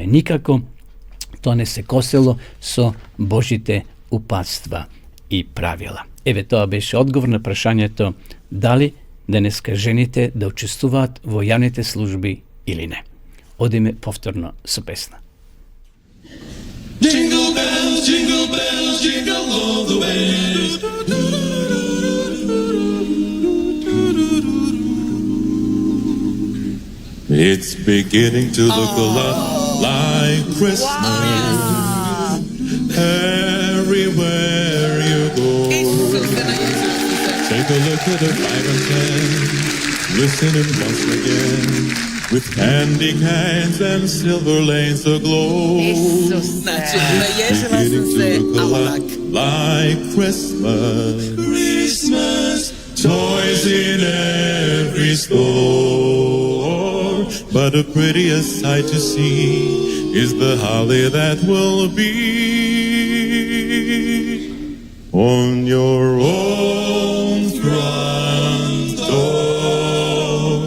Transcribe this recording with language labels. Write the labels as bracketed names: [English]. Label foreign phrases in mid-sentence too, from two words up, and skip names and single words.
[Macedonian] Никако тоа не се косело со Божите упатства и правила. Еве, тоа беше одговор на прашањето дали денеска жените да учествуваат во јавните служби или не. Одиме повторно со песна. [English] Jingle bells, jingle all the way. It's beginning to look a lot like Christmas. Everywhere you go. Take a look at the 5 and 10. Listening once again. With candy cans and silver lanes aglow. [Croatian] Znači, naježila sam se, a ovak. [English] Like Christmas. Christmas. Toys in every store. But the prettiest sight to see is the holly that will be on your own front door.